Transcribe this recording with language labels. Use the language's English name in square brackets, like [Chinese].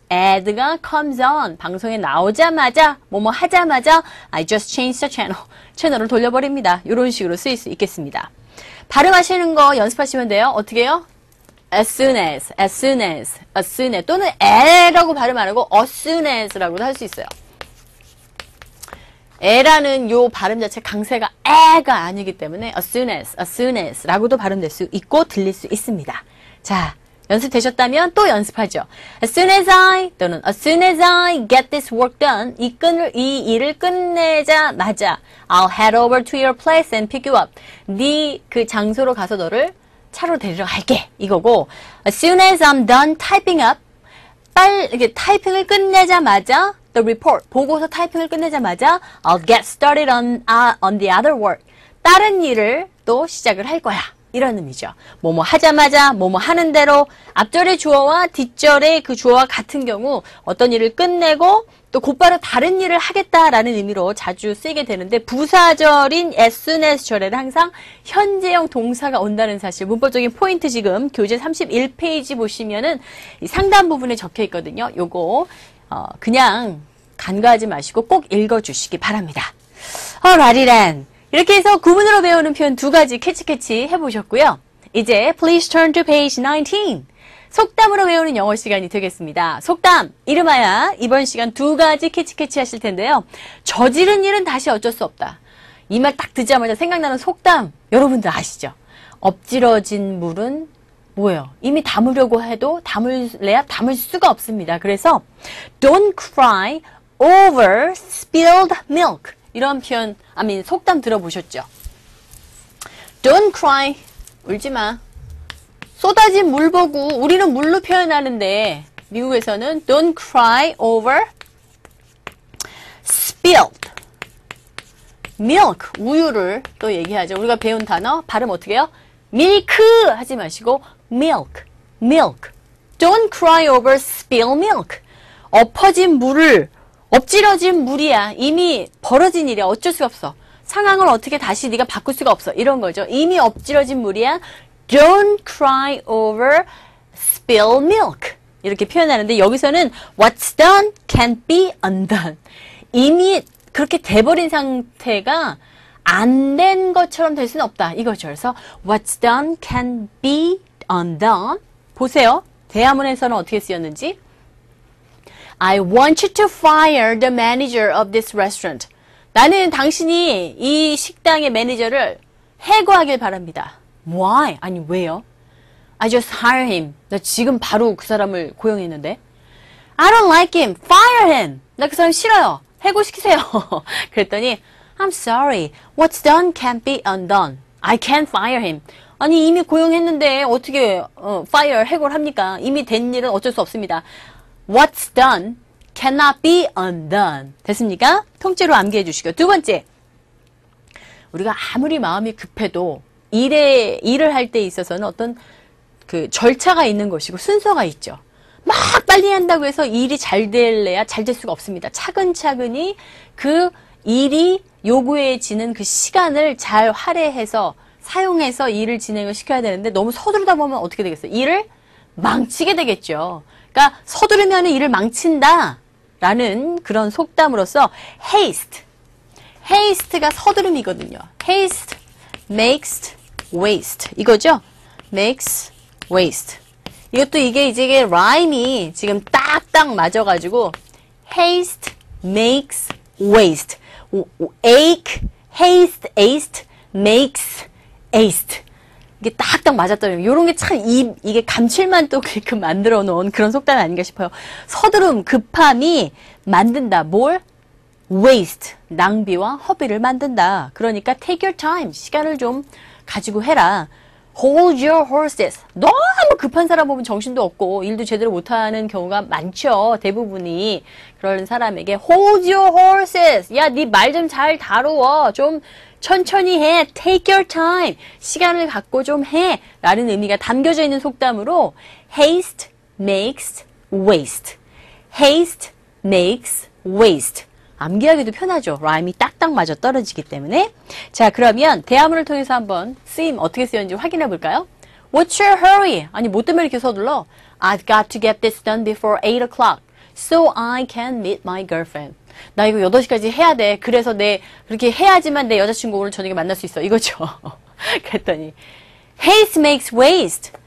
[English] ad가 comes on. [Korean] 방송에 나오자마자, 뭐뭐 하자마자, [English] I just changed the channel. [Korean] 채널을 돌려버립니다. 이런 식으로 쓰일 수 있겠습니다. 발음하시는 거 연습하시면 돼요. 어떻게 해요? [English] as soon as [Korean] 또는 에라고 발음 안 하고 as soon as라고도 할 수 있어요. 에라는 요 발음 자체 강세가 에가 아니기 때문에 [English] as soon as [Korean] 라고도 발음될 수 있고 들릴 수 있습니다. 자, 연습되셨다면 또 연습하죠. [English] As soon as I 또는 as soon as I get this work done [Korean] 이 일을 끝내자마자 [English] I'll head over to your place and pick you up. [Korean] 네 그 장소로 가서 너를 차로 데리러 갈게 이거고 [English] as soon as I'm done typing up [Korean] 이렇게 타이핑을 끝내자마자 [English] the report [Korean] 보고서 타이핑을 끝내자마자 [English] I'll get started on the other work [Korean] 다른 일을 또 시작을 할 거야 이런 의미죠. 뭐뭐 하자마자 뭐뭐 하는 대로 앞절의 주어와 뒷절의 그 주어와 같은 경우 어떤 일을 끝내고 또 곧바로 다른 일을 하겠다라는 의미로 자주 쓰이게 되는데 부사절인 [English] as soon as [Korean] 절에는 항상 현재형 동사가 온다는 사실 문법적인 포인트 지금 교재 31페이지 보시면은 이 상단 부분에 적혀 있거든요. 요거 그냥 간과하지 마시고 꼭 읽어주시기 바랍니다. 라리란 이렇게 해서 구문으로 배우는 표현 두 가지 캐치 해보셨고요. 이제 [English] please turn to page 19. [Korean] 속담으로 배우는 영어 시간이 되겠습니다. 속담 이름하여 이번 시간 두 가지 캐치 하실 텐데요. 저지른 일은 다시 어쩔 수 없다. 이 말 딱 듣자마자 생각나는 속담 여러분들 아시죠? 엎질러진 물은 뭐예요? 이미 담으려고 해도 담을 수가 없습니다. 그래서 [English] don't cry over spilled milk [Korean] 이런 표현, 속담 들어보셨죠? [English] Don't cry, [Korean] 울지 마. 쏟아진 물 보고 우리는 물로 표현하는데 미국에서는 [English] don't cry over spilled milk, [Korean] 우유를 또 얘기하죠. 우리가 배운 단어, 발음 어떻게 해요? 밀크 하지 마시고 [English] milk, milk. Don't cry over spilled milk. [Korean] 엎어진 물을, 엎질러진 물이야. 이미 벌어진 일이야. 어쩔 수가 없어. 상황을 어떻게 다시 네가 바꿀 수가 없어. 이런 거죠. 이미 엎질러진 물이야. [English] Don't cry over spilled milk. [Korean] 이렇게 표현하는데 여기서는 [English] what's done can't be undone. [Korean] 이미 그렇게 돼버린 상태가 안 된 것처럼 될 수는 없다. 이거죠. 그래서 [English] what's done can be undone. [Korean] 보세요. 대화문에서는 어떻게 쓰였는지. [English] I want you to fire the manager of this restaurant. [Korean] 나는 당신이 이 식당의 매니저를 해고하길 바랍니다. [English] Why? [Korean] 아니 왜요? [English] I just hire him. [Korean] 나 지금 바로 그 사람을 고용했는데. [English] I don't like him. Fire him. [Korean] 나 그 사람 싫어요. 해고시키세요. 그랬더니 [English] I'm sorry. What's done can't be undone. I can't fire him. [Korean] 아니 이미 고용했는데 어떻게 fire 해고를 합니까? 이미 된 일은 어쩔 수 없습니다. [English] What's done cannot be undone. [Korean] 됐습니까? 통째로 암기해 주시고. 두 번째. 우리가 아무리 마음이 급해도 일을 할 때 있어서는 어떤 그 절차가 있는 것이고 순서가 있죠. 막 빨리 한다고 해서 일이 잘 될래야 잘 될 수가 없습니다. 차근차근히 그 일이 요구해지는 그 시간을 잘 할애해서 사용해서 일을 진행을 시켜야 되는데 너무 서두르다 보면 어떻게 되겠어요? 일을 망치게 되겠죠. 그러니까 서두르면 일을 망친다 라는 그런 속담으로서 haste. haste가 서두름이거든요. [English] haste makes waste. [Korean] 이거죠? [English] makes waste. [Korean] 이것도 이게 rhyme이 지금 딱딱 맞아가지고 [English] haste makes waste. ache, haste, aced, makes aced. [Korean] 이게 딱딱 맞았더니 요런 게 참 이게 감칠만 또 그렇게 만들어 놓은 그런 속담이 아닌가 싶어요. 서두름, 급함이 만든다. 뭘? waste, 낭비와 허비를 만든다. 그러니까 [English] take your time, [Korean] 시간을 좀 가지고 해라. [English] hold your horses. [Korean] 너무 급한 사람 보면 정신도 없고 일도 제대로 못하는 경우가 많죠. 대부분이. 그런 사람에게 [English] hold your horses. [Korean] 야, 네 말 좀 잘 다루어. 좀 천천히 해. [English] take your time. [Korean] 시간을 갖고 좀 해. 라는 의미가 담겨져 있는 속담으로 [English] haste makes waste. haste makes waste. [Korean] 암기하기도 편하죠. 라임이 딱딱 맞아 떨어지기 때문에. 자, 그러면 대화문을 통해서 한번 쓰임 어떻게 쓰였는지 확인해 볼까요? [English] What's your hurry? [Korean] 아니, 뭐 때문에 이렇게 서둘러? [English] I've got to get this done before 8 o'clock so I can meet my girlfriend. [Korean] 나 이거 8시까지 해야 돼. 그래서 그렇게 해야지만 내 여자친구 오늘 저녁에 만날 수 있어. 이거죠. 그랬더니 [English] haste makes waste.